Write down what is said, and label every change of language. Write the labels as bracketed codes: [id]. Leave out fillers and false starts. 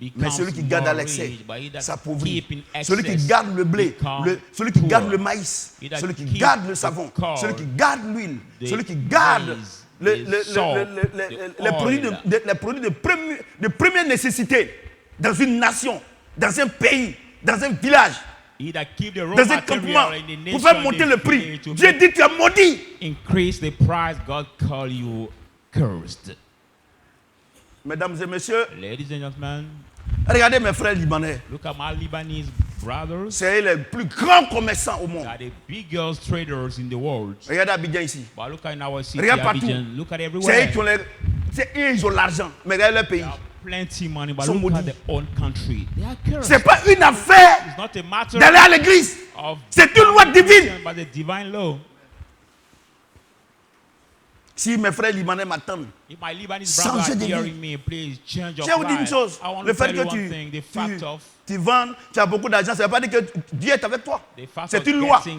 [fr] Mais celui qui garde à l'excès s'appauvrit. Celui qui garde le blé, celui qui garde le maïs, celui qui garde le savon, celui qui garde l'huile, celui qui garde les produits de première nécessité dans une nation, dans un pays, dans un village, dans un campement, pour faire monter le prix. Dieu dit tu es maudit. [en] Increase the price, God call you cursed. [fr] Mesdames et messieurs, [en] ladies and gentlemen, [fr] Regardez mes frères libanais. [en] Look at my Lebanese brothers. [fr] C'est les plus grands commerçants au monde. [en] They are the biggest traders in the world. [fr] Regardez Abidjan ici. [en] But look at in our city, [fr] Regarde partout. [en] Abidjan. Look at everywhere. [fr] Ils ont l'argent. Mais regardez leur pays. [en] Plenty money, but look at their own country. They are cursed. [fr] C'est pas une affaire d'aller à l'église. C'est une loi divine. [en] But the divine law. [fr] Si mes frères libanais m'attendent, changez de vie. Je vais vous dire une chose. Le fait que tu vends, tu as beaucoup d'argent, ça ne veut pas dire que Dieu est avec toi. C'est une loi.